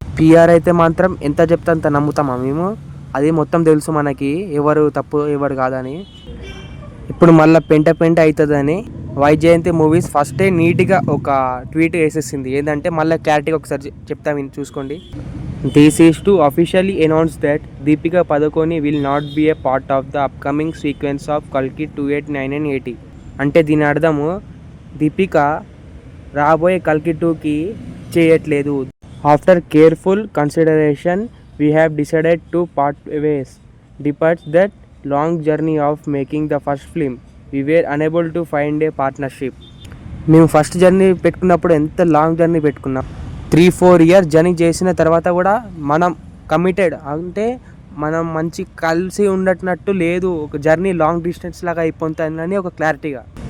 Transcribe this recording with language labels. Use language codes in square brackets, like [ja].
[te] PR అయితే మాత్రం ఎంత చెప్తే అంత నమ్ముతామా మేము, అది మొత్తం తెలుసు మనకి ఎవరు తప్పు ఎవరు కాదని. ఇప్పుడు మళ్ళీ పెంట అవుతుందని వైజయంతి మూవీస్ ఫస్టే నీట్గా ఒక ట్వీట్ వేసేసింది. ఏంటంటే మళ్ళీ క్లారిటీగా ఒకసారి చెప్తా చూసుకోండి. [en] This is to officially announce that Deepika Padukone will not be a part of the upcoming sequence of Kalki 2899 AD. [te] అంటే దీని అర్థము దీపిక రాబోయే కల్కి 2కి చేయట్లేదు. [en] After careful consideration we have decided to part ways. Departs that long journey of making the first film. We were unable to find a partnership. [te] మేము first journey పెట్టుకున్నప్పుడు ఎంత లాంగ్ జర్నీ పెట్టుకున్నాం, 3-4 years జర్నీ చేసిన తర్వాత కూడా మనం committed అంటే మనం మంచి కలిసి ఉండట్నట్టు లేదు, ఒక జర్నీ లాంగ్ డిస్టెన్స్ లాగా అయిపోతుందని ఒక క్లారిటీగా.